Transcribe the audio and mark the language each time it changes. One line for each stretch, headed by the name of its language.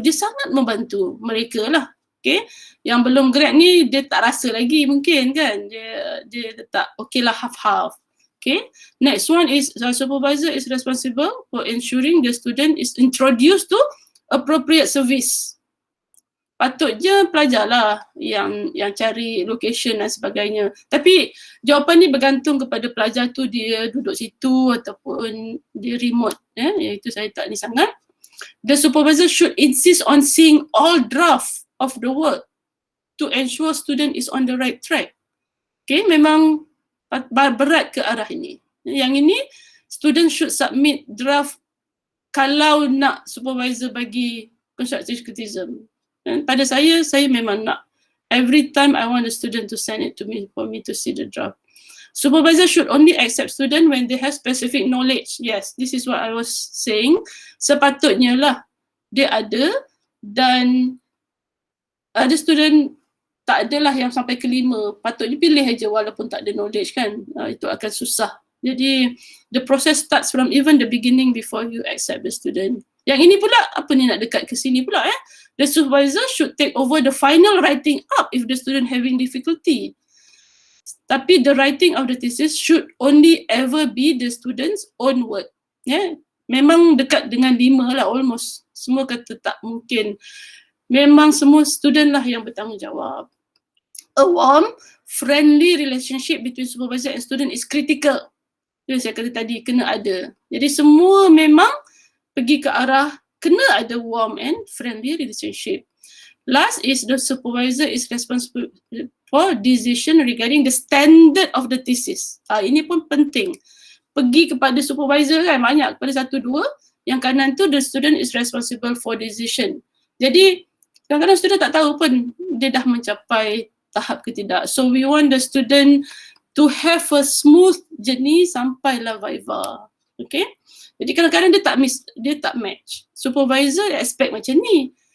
Malay: Dia sangat membantu mereka lah. Okay, yang belum grad ni, dia tak rasa lagi mungkin kan. Dia letak, okay lah half-half.
English: Okay, next one is the supervisor is responsible for ensuring the student is introduced to appropriate service.
Malay: Patutnya pelajar lah yang cari location dan sebagainya. Tapi jawapan ni bergantung kepada pelajar tu dia duduk situ ataupun dia remote. Iaitu saya tak ni sangat.
English: The supervisor should insist on seeing all draft of the work to ensure student is on the right track.
Malay: Okay, memang berat ke arah ini. Yang ini,
English: student should submit draft
Malay: kalau nak supervisor bagi constructive criticism. Pada saya memang nak.
English: Every time I want the student to send it to me for me to see the draft. Supervisor should only accept student when they have specific knowledge. Yes, this is what I was saying.
Malay: Sepatutnya lah dia ada dan ada student tak adalah yang sampai ke 5. Patutnya pilih aja walaupun tak ada knowledge kan. Itu akan susah.
English: Jadi the process starts from even the beginning before you accept the student.
Malay: Yang ini pula, apa ni nak dekat ke sini pula
English: The supervisor should take over the final writing up if the student having difficulty. Tapi the writing of the thesis should only ever be the student's own word.
Malay: Memang dekat dengan 5 lah almost. Semua kata tak mungkin. Memang semua student lah yang bertanggungjawab.
English: A warm, friendly relationship between supervisor and student is critical.
Malay: Jadi saya kata tadi, kena ada. Jadi semua memang pergi ke arah kena ada
English: warm and friendly relationship. Last is the supervisor is responsible for decision regarding the standard of the thesis.
Malay: Ini pun penting. Pergi kepada supervisor kan, banyak kepada 1-2. Yang kanan tu
English: the student is responsible for decision.
Malay: Jadi kadang-kadang student tak tahu pun dia dah mencapai tahap ke tidak.
English: So we want the student to have a smooth journey
Malay: sampailah viva. Okay? Jadi kadang-kadang dia tak match. Supervisor expect macam ni.